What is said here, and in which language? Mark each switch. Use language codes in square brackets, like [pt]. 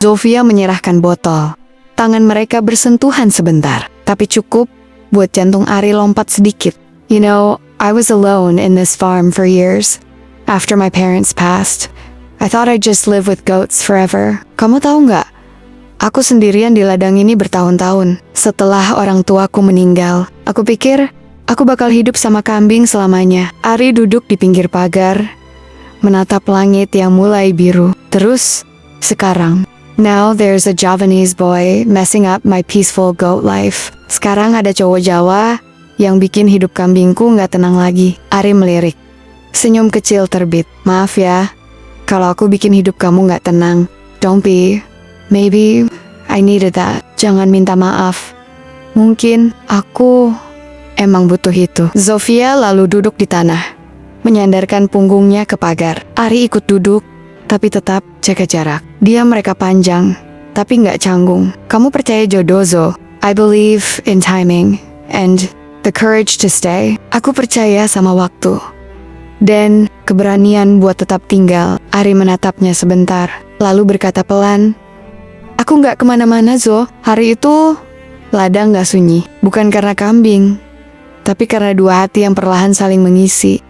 [id] Zofia menyerahkan botol. Tangan mereka bersentuhan sebentar, tapi cukup buat jantung Ari lompat sedikit. [en] You know, I was alone in this farm for years. After my parents passed, I thought I'd just live with goats forever. [id] Kamu tahu nggak? Aku sendirian di ladang ini bertahun-tahun. Setelah orang tuaku meninggal, aku pikir aku bakal hidup sama kambing selamanya. Ari duduk di pinggir pagar, menatap langit yang mulai biru. Terus, sekarang, [en] now there's a Javanese boy messing up my peaceful goat life. [id] Sekarang ada cowok Jawa yang bikin hidup kambingku nggak tenang lagi. Ari melirik. Senyum kecil terbit. Maaf ya, kalau aku bikin hidup kamu gak tenang. [en] Don't be. Maybe I needed that. [id] Jangan minta maaf. Mungkin aku emang butuh itu. Zofia lalu duduk di tanah, menyandarkan punggungnya ke pagar. Ari ikut duduk, tapi tetap jaga jarak. Dia mereka panjang, tapi gak canggung. Kamu percaya jodoh, Zo? [en] I believe in timing and the courage to stay. [id] Aku percaya sama waktu dan keberanian buat tetap tinggal. Ari menatapnya sebentar, lalu berkata pelan, aku gak kemana-mana, Zo. Hari itu, ladang gak sunyi. Bukan karena kambing, tapi karena 2 hati yang perlahan saling mengisi.